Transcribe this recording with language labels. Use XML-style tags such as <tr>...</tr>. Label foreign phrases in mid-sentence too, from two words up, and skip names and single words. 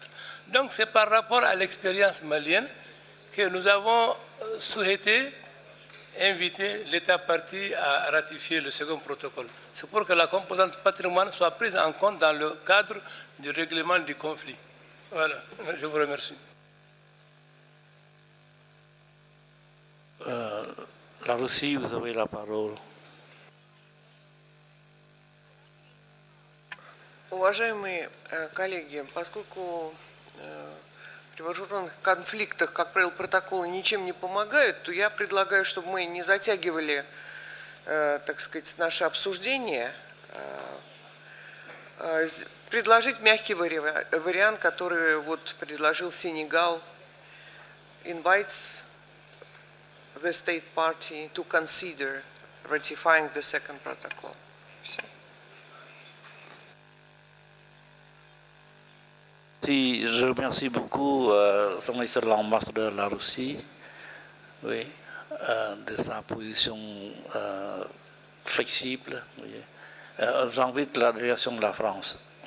<fr>Donc c'est par rapport à l'expérience malienne que nous avons souhaité inviter l'État partie à ratifier le second protocole. C'est pour que la composante patrimoine soit prise en compte dans le cadre du règlement du conflit. Voilà, je vous remercie. La Russie, vous avez la parole.</fr> <ru>Уважаемые коллеги, поскольку при вооруженных конфликтах, как правило, протоколы ничем не помогают, то я предлагаю, чтобы мы не затягивали, так сказать, наше обсуждение, предложить мягкий вариант, который вот предложил Сенегал,</ru> <en>invites the state party to consider ratifying the second protocol.</en> <ru>Все.</ru> <fr>Si, je remercie beaucoup son excellent ambassadeur de la Russie, oui, de sa position flexible. Oui. J'invite la délégation de la France.</fr>